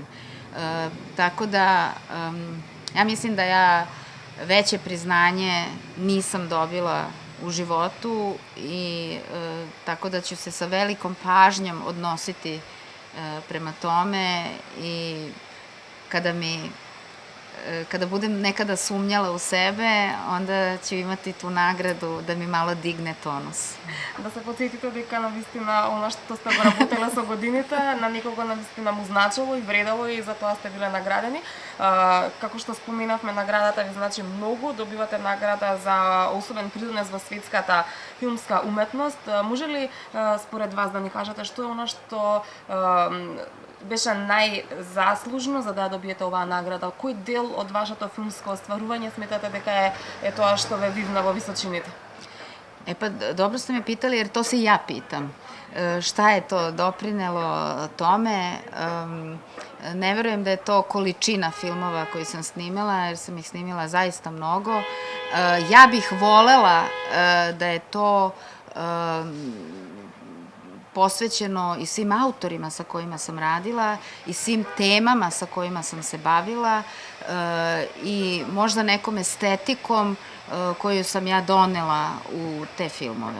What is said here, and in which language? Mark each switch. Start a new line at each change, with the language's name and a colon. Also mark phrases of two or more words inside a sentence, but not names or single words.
Serbian: Tako da, ja mislim da ja veće priznanje nisam dobila u životu i tako da ću se sa velikom pažnjom odnositi prema tome i kada budem nekada sumnjala u sebe, onda ću imati tu nagradu da mi malo digne tonus.
Macedonian: Да се подсетите дека навистина она што сте го работеле со годините, на некого навистина му значило и вредело и затоа сте биле наградени. Како што споменавме, наградата ви значи многу, добивате награда за особен придонес во светската филмска уметност. Може ли според вас да ни кажете што е она што беше најзаслужно за да добиете оваа награда? Кој дел од вашето филмско остварување сметате дека е тоа што ве вивна во височините?
Serbian: E pa, dobro ste me pitali jer to se i ja pitam. Šta je to doprinelo tome? Ne verujem da je to količina filmova koju sam snimila, jer sam ih snimila zaista mnogo. Ja bih volela da je to posvećeno i svim autorima sa kojima sam radila i svim temama sa kojima sam se bavila i možda nekom estetikom koju sam ja donela u te filmove.